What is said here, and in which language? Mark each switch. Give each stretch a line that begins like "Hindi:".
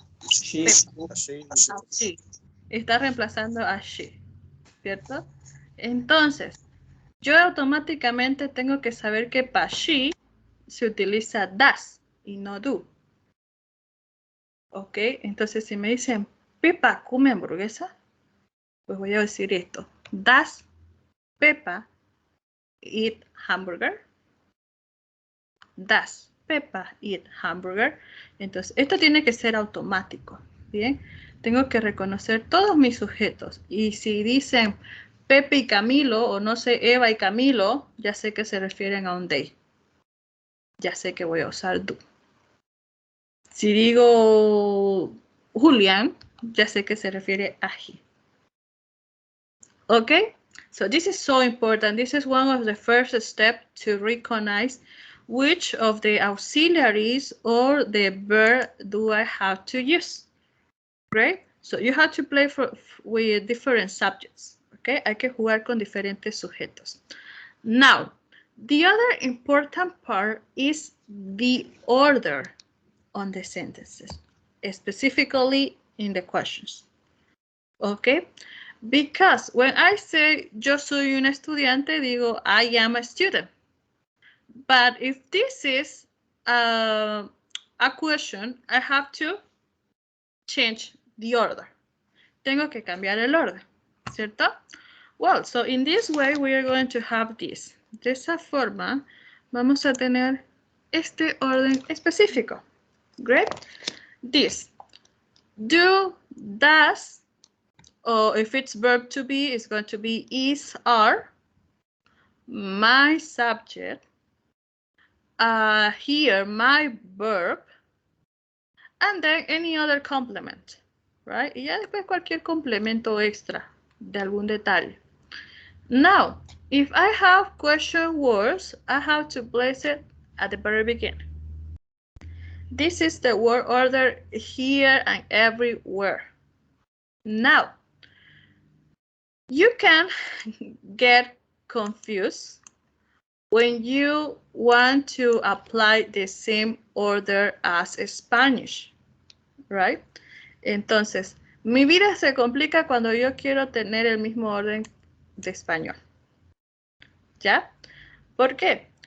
Spanish: She. Está reemplazando a she, ¿cierto? Entonces, yo automáticamente tengo que saber que para she se utiliza das y no do. Ok, entonces si me dicen Pepa come hamburguesa, pues voy a decir esto.
English: Does Pepa eat hamburger? Does Pepa eat hamburger?
Spanish: Entonces, esto tiene que ser automático, ¿bien? Tengo que reconocer todos mis sujetos. Y si dicen Pepe y Camilo, o no sé, Eva y Camilo, ya sé que se refieren a un they. Ya sé que voy a usar do. Si digo Julián, ya sé que se refiere a he. Okay?
English: So this is so important. This is one of the first steps to recognize which of the auxiliaries or the verb do I have to use. Great? So you have to play with different subjects. Okay?
Spanish: Hay que jugar con diferentes sujetos.
English: Now, the other important part is the order on the sentences, specifically in the questions. Okay? Because when I say
Spanish: yo soy un estudiante, digo
English: I am a student. But if this is a question, I have to change the order.
Spanish: Tengo que cambiar el orden, ¿cierto?
English: Well, so in this way we are going to have this.
Spanish: De esa forma vamos a tener este orden específico.
English: Great. This. Do, does, or if it's verb to be, it's going to be is, are, my subject, here my verb, and then any other complement, right?
Spanish: Y ya después cualquier complemento extra de algún detalle.
English: Now, if I have question words, I have to place it at the very beginning. This is the word order here and everywhere. Now, you can get confused when you want to apply the same order as Spanish, right?
Spanish: Entonces, mi vida se complica cuando yo quiero tener el mismo orden de español. ¿Ya? ¿Por qué?